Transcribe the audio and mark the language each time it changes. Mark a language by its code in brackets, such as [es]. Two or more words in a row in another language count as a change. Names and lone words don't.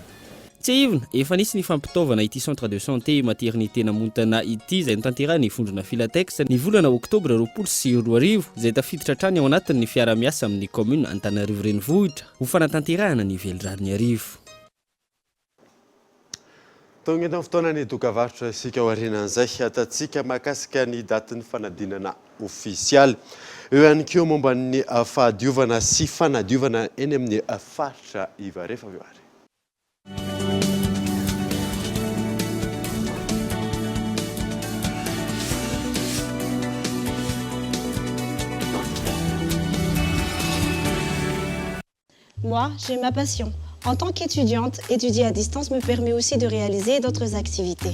[mg] Tsy ivona efa nisy ny fampitaovana ity [fr] centre de santé maternité [mg] namontana ity izay notanterahany vondrona Filatex ny volana oktobra 2020 izay tafiditra hatrany ao anatin'ny fiara-miasa amin'ny commune Antananarivo renivohitra ho fanatanterahana ny velorariny arivo. Tongena fotoana ny dokavarotra isika ao aorianan'izay atatsika mahakasika ny datin'ny fanadinana ofisialy. Eo ihany koa momba ny fahadiovana sy fanadiovana eny amin'ny faritra iva rehefa avy ary. [fr] Moi, j'ai ma passion. En tant qu'étudiante, étudier à distance me permet aussi de réaliser d'autres activités.